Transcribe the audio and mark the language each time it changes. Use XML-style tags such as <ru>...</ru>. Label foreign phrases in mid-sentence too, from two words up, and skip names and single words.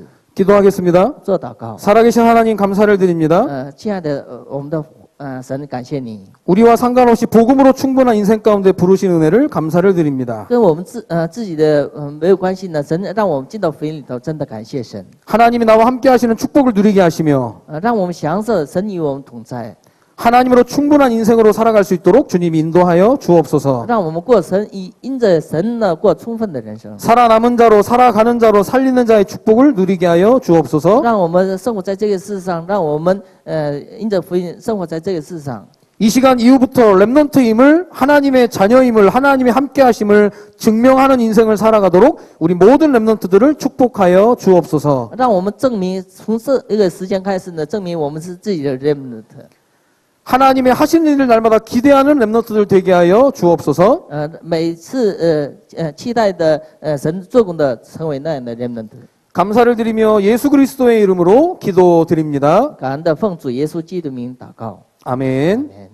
<ko>기도하겠습니다.</ko> <zh>做祷告。</zh> <ko>살아계신 하나님 감사를 드립니다.</ko> <zh>亲爱的我们的神，感谢你，</zh> <ko>우리와 상관없이 복음으로 충분한 인생 가운데 부르신 은혜를 감사를 드립니다.</ko> <zh>跟我们自己的没有关系呢。神让我们进到福音里头，真的感谢神。</zh> <ko>하나님이 나와 함께 하시는 축복을 누리게 하시며</ko> <zh>让我们享受神与我们同在，</zh> <ko>하나님으로 충분한 인생으로 살아갈 수 있도록 주님이 인도하여 주옵소서.</ko> <zh>让我们过因着神呢过充分的人生，</zh> <ko>살아남은 자로 살아가는 자로 살리는 자의 축복을 누리게 하여 주옵소서.</ko> <zh>让我们生活在这个世上，让我们因着福音生活在这个世上。</zh> <ko>이 시간 이후부터 랩넌트임을 하나님의 자녀임을 하나님이 함께 하심을 증명하는 인생을 살아가도록 우리 모든 랩넌트들을 축복하여 주옵소서.</ko> <zh>让我们证明从这一个时间开始呢，证明我们是自己的 remnant。</zh> <ko>하나님의 하신 일을 날마다 기대하는 랩넌트들 되게 하여 주옵소서.</ko> <zh>每次期待的神做工的成为那样的 remnant。</zh> <ko>감사를 드리며 예수 그리스도의 이름으로 기도드립니다.</ko> <zh>感恩的奉主耶稣基督名祷告。</zh> <ko>아멘. 아멘。</ko>